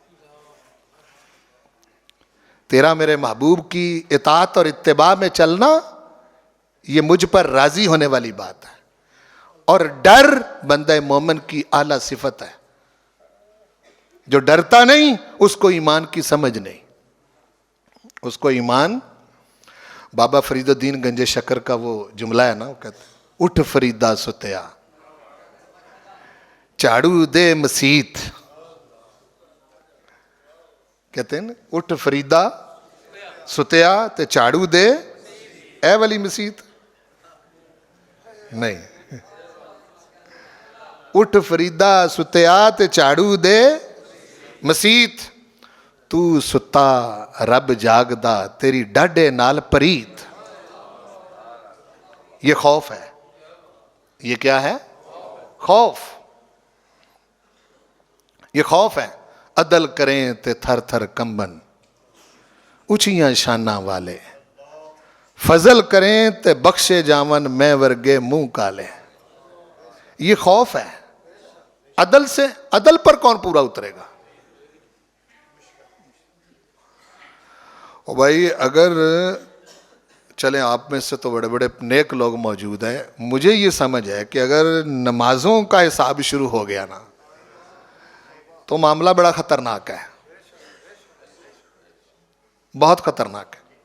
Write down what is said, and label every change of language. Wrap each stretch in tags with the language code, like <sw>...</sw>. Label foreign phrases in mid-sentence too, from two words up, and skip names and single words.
<ur>تیرا میرے محبوب کی اطاعت اور اتباع میں چلنا یہ مجھ پر راضی ہونے والی بات ہے. اور ڈر بندہ مومن کی اعلیٰ صفت ہے. جو ڈرتا نہیں اس کو ایمان کی سمجھ نہیں. اس کو ایمان, بابا فرید الدین گنج شکر کا وہ جملہ ہے نا, وہ کہتے ہیں</ur> <pa>اٹھ فریدہ ستیا چاڑو دے مسیت.</pa> <ur>کہتے ہیں نا</ur> <pa>اٹھ فریدہ ستیا تے چاڑو دے اے والی مسیت. نہیں, اٹھ فریدہ ستیا تے چاڑو دے مسیت. تو ستا رب جاگدا تیری ڈاڈے نال پریت.</pa> <ur>یہ خوف ہے. یہ کیا ہے؟ خوف. یہ خوف ہے.</ur> <pa>عدل کریں تے تھر تھر کمبن اچھیاں شاناں والے, فضل کریں تے بخشے جاون میں ورگے منہ کالے.</pa> <ur>یہ خوف ہے. عدل سے, عدل پر کون پورا اترے گا؟ او بھائی اگر چلیں آپ میں سے تو بڑے بڑے نیک لوگ موجود ہیں, مجھے یہ سمجھ ہے کہ اگر نمازوں کا حساب شروع ہو گیا نا تو معاملہ بڑا خطرناک ہے, بہت خطرناک ہے.</ur>